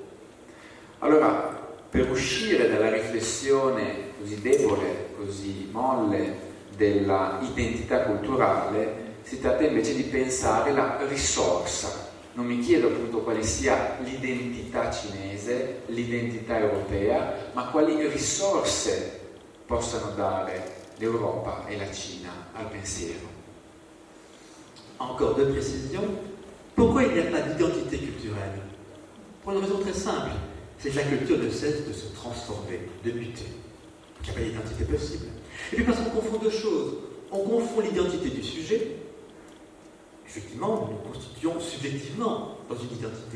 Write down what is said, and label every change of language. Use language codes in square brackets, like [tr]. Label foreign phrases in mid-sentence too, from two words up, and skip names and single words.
[it] Allora, per uscire dalla riflessione così debole, così molle della identità culturale, si tratta invece di pensare la risorsa. Non mi chiedo appunto quale sia l'identità cinese, l'identità europea, ma quali risorse possano dare l'Europa et la Cina al pensiero. [fr] Encore deux précisions. Pourquoi il n'y a pas d'identité culturelle? Pour une raison très simple, c'est que la culture ne cesse de se transformer, de muter. Il n'y a pas d'identité possible. Et puis parce qu'on confond deux choses. On confond l'identité du sujet. Effectivement, nous nous constituons subjectivement dans une identité.